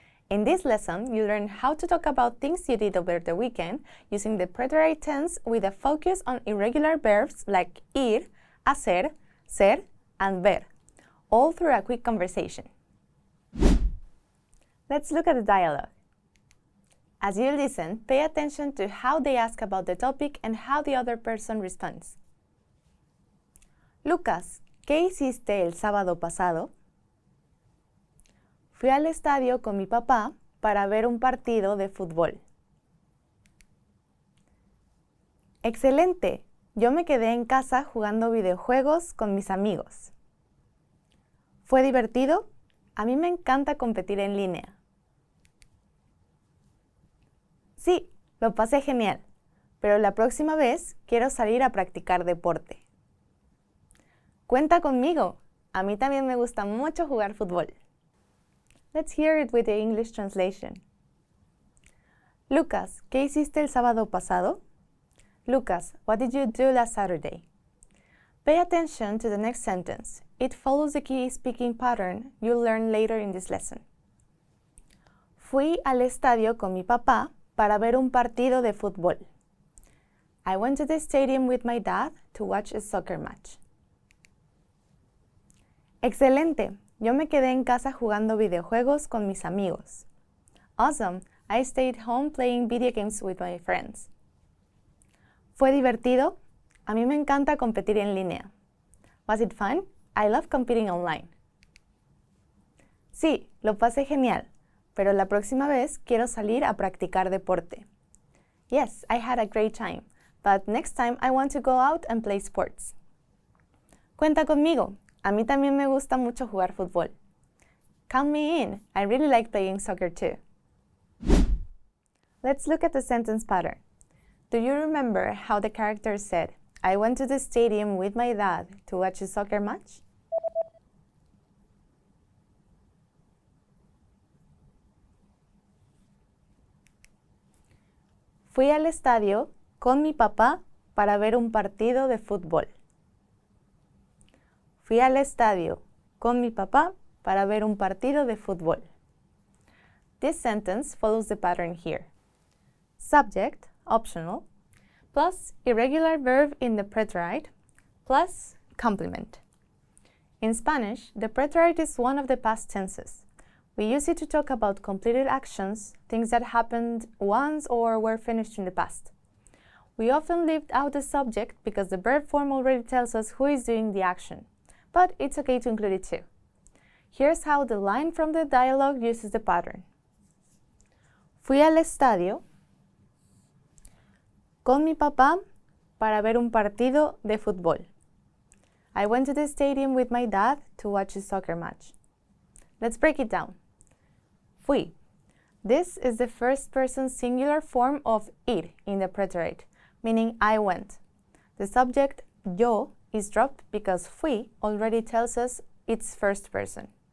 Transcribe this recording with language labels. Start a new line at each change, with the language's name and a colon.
English: In this lesson, you learn how to talk about things you did over the weekend using the preterite tense with a focus on irregular verbs like ir, hacer, ser, and ver, all through a quick conversation. Let's look at the dialogue. As you listen, pay attention to how they ask about the topic and how the other person responds.
Spanish: Lucas, ¿qué hiciste el sábado pasado? Fui al estadio con mi papá para ver un partido de fútbol. Excelente. Yo me quedé en casa jugando videojuegos con mis amigos. ¿Fue divertido? A mí me encanta competir en línea. Sí, lo pasé genial, pero la próxima vez quiero salir a practicar deporte. Cuenta conmigo. A mí también me gusta mucho jugar fútbol.
English: Let's hear it with the English translation.
Spanish: Lucas, ¿qué hiciste el sábado pasado?
English: Lucas, what did you do last Saturday? Pay attention to the next sentence. It follows the key speaking pattern you'll learn later in this lesson.
Spanish: Fui al estadio con mi papá para ver un partido de fútbol.
English: I went to the stadium with my dad to watch a soccer match.
Spanish: Excelente. Yo me quedé en casa jugando videojuegos con mis amigos.
English: Awesome. I stayed home playing video games with my friends.
Spanish: ¿Fue divertido? A mí me encanta competir en línea.
English: Was it fun? I love competing online.
Spanish: Sí, lo pasé genial, pero la próxima vez quiero salir a practicar deporte.
English: Yes, I had a great time, but next time I want to go out and play sports.
Spanish: Cuenta conmigo. A mí también me gusta mucho jugar fútbol.
English: Count me in. I really like playing soccer too. Let's look at the sentence pattern. Do you remember how the character said, I went to the stadium with my dad to watch a soccer match?
Spanish: Fui al estadio con mi papá para ver un partido de fútbol. Fui al estadio con mi papá para ver un partido de fútbol.
English: This sentence follows the pattern here. Subject, optional, plus irregular verb in the preterite, plus complement. In Spanish, the preterite is one of the past tenses. We use it to talk about completed actions, things that happened once or were finished in the past. We often leave out the subject because the verb form already tells us who is doing the action. But it's okay to include it too. Here's how the line from the dialogue uses the pattern. Fui al estadio con mi papá para ver un partido de fútbol. I went to the stadium with my dad to watch a soccer match. Let's break it down. Fui. This is the first person singular form of ir in the preterite, meaning I went. The subject, yo, is dropped because fui already tells us it's first person.